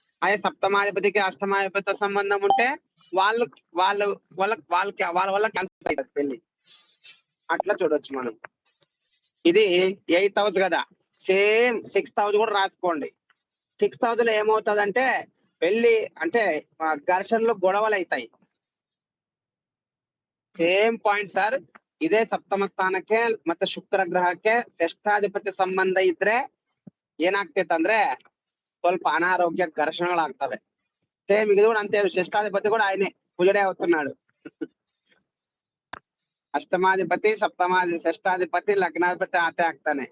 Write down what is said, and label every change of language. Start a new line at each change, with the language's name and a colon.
Telugu: అదే సప్తమాధిపతికి అష్టమాధిపతి సంబంధం ఉంటే వాళ్ళ వల్ల క్యాన్సిల్ అవుతుంది పెళ్లి. అట్లా చూడొచ్చు మనం. ఇది 8th హౌస్ కదా, సేమ్ 6th హౌస్ కూడా రాసుకోండి. 6th హౌస్ లో ఏమవుతుంది అంటే పెళ్లి అంటే ఘర్షణలు గొడవలు అవుతాయి.
Kannada: Same point sir. ಇದೇ ಸಪ್ತಮ ಸ್ಥಾನಕ್ಕೆ ಮತ್ತೆ ಶುಕ್ರ ಗ್ರಹಕ್ಕೆ ಷಷ್ಠಾಧಿಪತಿ ಸಂಬಂಧ ಇದ್ರೆ ಏನಾಗ್ತೈತೆ ಅಂದ್ರೆ ಸ್ವಲ್ಪ ಅನಾರೋಗ್ಯ ಘರ್ಷಣೆಗಳಾಗ್ತವೆ.
Telugu: సేమ్ ఇది కూడా అంతే. షష్ఠాధిపతి కూడా ఆయనే కుజుడే అవుతున్నాడు. అష్టమాధిపతి షష్ఠాధిపతి లగ్నాధిపతి ఆతే ಆಗ್ತಾನೆ.